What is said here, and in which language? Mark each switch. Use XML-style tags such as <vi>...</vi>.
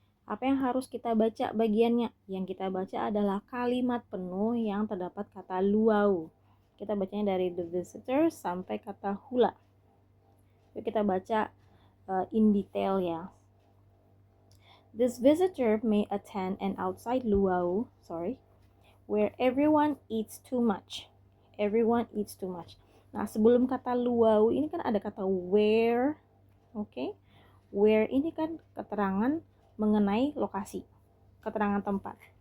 <id>Apa yang harus kita baca bagiannya? Yang kita baca adalah kalimat penuh yang terdapat kata luau. Kita bacanya dari the visitor sampai kata hula. Yuk kita baca in detail ya.</id> <en>This visitor may attend an outside luau, where everyone eats too much. Everyone eats too much.</en> <id>Nah, sebelum kata luau ini kan ada kata where. Oke. Where ini kan keterangan mengenai lokasi, keterangan tempat.</id>